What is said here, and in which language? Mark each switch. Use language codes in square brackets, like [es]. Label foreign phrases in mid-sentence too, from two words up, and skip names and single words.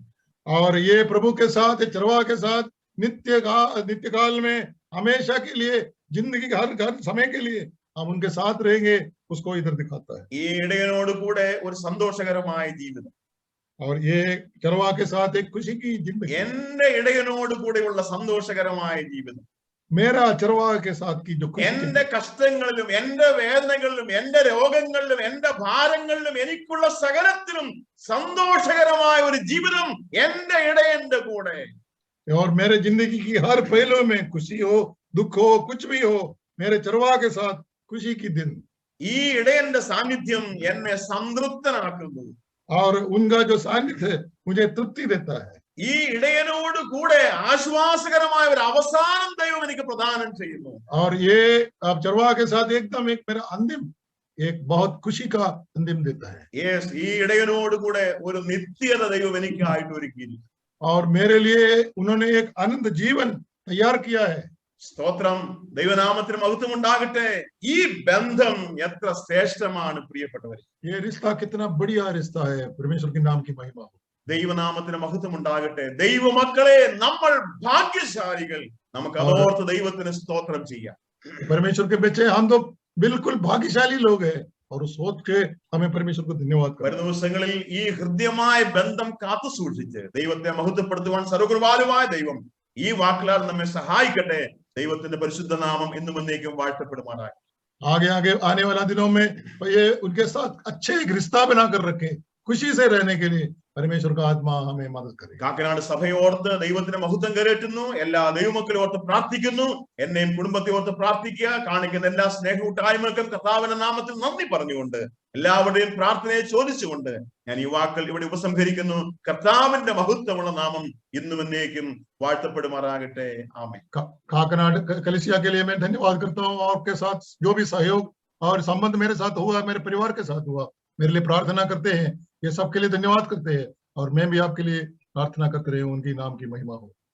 [hi] और ये प्रभु के साथ, चरवाह के साथ नित्यकाल में हमेशा के लिए, जिंदगी हर समय के लिए हम उनके साथ रहेंगे, उसको इधर दिखाता है. [ml] ഈ ഇടയനോട് കൂടെ ഒരു സന്തോഷകരമായ ജീവിതം. [hi] और ये चरवाह के साथ एक खुशी की जिंदगी. [ml] എന്റെ ഇടയനോട് കൂടെയുള്ള സന്തോഷകരമായ ജീവിതം. [hi] मेरा चरवाह के साथ की जो खुशी, [ml] എന്റെ കഷ്ടങ്ങളിലും എന്റെ വേദനകളിലും എന്റെ രോഗങ്ങളിലും എന്റെ ഭാരങ്ങളിലും എനിക്കുള്ള സകലത്തിലും സന്തോഷകരമായ ഒരു ജീവിതം എന്റെ ഇടയന്റെ കൂടെ. [hi] और मेरे जिंदगी की हर पहलू में खुशी हो, दुख हो, कुछ भी हो, मेरे चरवाह के साथ खुशी की दिन. [ml] ഈ ഇടയന്റെ സാന്നിധ്യം എന്നെ സംതൃപ്തനാക്കുന്നു. [hi] और उनका जो सानिध्य मुझे तृप्ति देता है. [ml] ഈ ഇടയനോട് കൂടെ ആശ്വാസകരമായ ഒരു അവസാനം ദൈവം എനിക്ക് പ്രദാനം ചെയ്യുന്നു. [hi] और ये अब चरवाह के साथ एकदम एक मेरा अंतिम, एक बहुत खुशी का अंतिम देता है. [ml] യെസ്, ഈ ഇടയനോട് കൂടെ ഒരു നിത്യത ദൈവം എനിക്കായിട്ട് ഒരുക്കിയിരിക്കുന്നു. [hi] और मेरे लिए उन्होंने एक अनंत जीवन तैयार किया है. [ml] സ്തോത്രം, ദൈവനാമത്തിന് മഹത്വം ഉണ്ടാകട്ടെ. ഈ ബന്ധം എത്ര ശ്രേഷ്ഠമാണ് പ്രിയപ്പെട്ടവരെ. [hi] ये रिश्ता कितना बढ़िया रिश्ता है. परमेश्वर के नाम की महिमा हो. [ml] ദൈവനാമത്തിന് മഹത്വം ഉണ്ടാകട്ടെ. ദൈവമക്കളെ, നമ്മൾ ഭാഗ്യശാലികൾ. നമുക്ക് അതോർത്ത് ദൈവത്തിന് സ്തോത്രം ചെയ്യാം. [hi] परमेश्वर के बच्चे हम तो बिल्कुल भाग्यशाली लोग हैं, और उस सोच के हमें परमेश्वर को धन्यवाद करें. [ml] വരും ദിവസങ്ങളിൽ ഈ ഹൃദ്യമായ ബന്ധം കാത്തു സൂക്ഷിച്ച് ദൈവത്തെ മഹത്വപ്പെടുത്തുവാൻ സർവ്വകൃപാലുവായ ദൈവം ഈ വാക്കുകളാൽ നമ്മെ സഹായിക്കട്ടെ. ദൈവത്തിന്റെ പരിശുദ്ധ നാമം എന്നും എന്നേക്കും വാഴ്ത്തപ്പെടുമാറാകട്ടെ. [hi] आगे आगे आने वाला दिनों में ये उनके साथ अच्छे एक रिश्ता बनाकर रखे, खुशी से रहने के लिए परमेश्वर का आत्मा हमें मदद करे। [ml] കാക്കനാട് സഭയോർത്ത് ദൈവത്തിന്റെ മഹത്വം കരേറ്റുന്നു. എല്ലാ ദൈവമക്കളെ ഓർത്ത് പ്രാർത്ഥിക്കുന്നു. എന്നെയും കുടുംബത്തെ ഓർത്ത് പ്രാർത്ഥിക്കുക. കാണിക്കുന്ന എല്ലാ സ്നേഹകൂട്ടായ്മകൾക്കും കർത്താവിന്റെ നാമത്തിൽ നന്ദി പറഞ്ഞുകൊണ്ട് എല്ലാവരുടെയും പ്രാർത്ഥനയെ ചോദിച്ചുകൊണ്ട് ഞാൻ ഈ വാക്കുകൾ ഇവിടെ ഉപസംഹരിക്കുന്നു. കർത്താവിന്റെ മഹത്വമുള്ള നാമം ഇന്നും എന്നേക്കും വാഴ്ത്തപ്പെടുമാറാകട്ടെ. ആമേൻ. [hi] काकनाड कलिसिया के लिए मैं धन्यवाद करता हूँ। आपके साथ जो भी सहयोग और संबंध मेरे साथ हुआ, मेरे परिवार के साथ हुआ, मेरे लिए प्रार्थना करते हैं, ये सबके लिए धन्यवाद करते हैं। और मैं भी आपके लिए प्रार्थना करते रहे, उनकी नाम की महिमा हो।